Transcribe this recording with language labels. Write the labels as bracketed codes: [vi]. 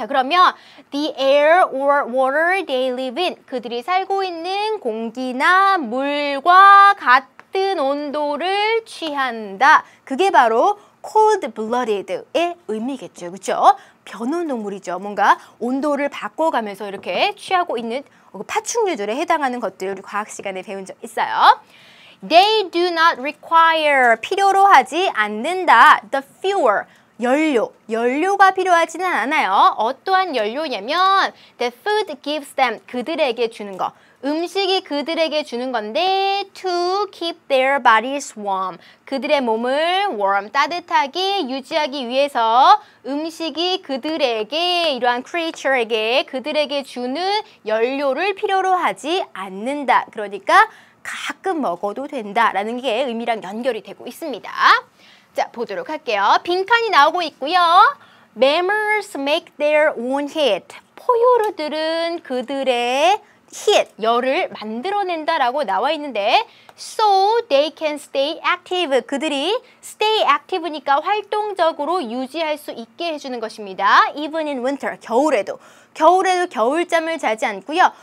[ko] 자, 그러면 [en] the air or water they live in [ko] 그들이 살고 있는 공기나 물과 같은 온도를 취한다. 그게 바로 cold-blooded의 의미겠죠. 그렇죠? 변온 동물이죠. 뭔가 온도를 바꿔가면서 이렇게 취하고 있는 파충류들에 해당하는 것들 우리 과학 시간에 배운 적 있어요. [en] They do not require [ko] 필요로 하지 않는다. [en] The fuel [ko] 연료가 필요하지는 않아요. 어떠한 연료냐면 [en] the food gives them [ko] 그들에게 주는 거 음식이 그들에게 주는 건데 [en] to keep their bodies warm. [ko] 그들의 몸을 warm, 따뜻하게 유지하기 위해서 음식이 그들에게, 이러한 creature에게, 그들에게 주는 연료를 필요로 하지 않는다. 그러니까 가끔 먹어도 된다라는 게 의미랑 연결이 되고 있습니다. 자, 보도록 할게요. 빈칸이 나오고 있고요. [en] Mammals make their own heat. [ko] 포유류들은 그들의 heat, 열을 만들어낸다라고 나와 있는데 [en] so they can stay active. [ko] 그들이 [en] stay active [ko] 니까 활동적으로 유지할 수 있게 해주는 것입니다. [en] Even in winter, [ko] 겨울에도 겨울잠을 자지 않고요.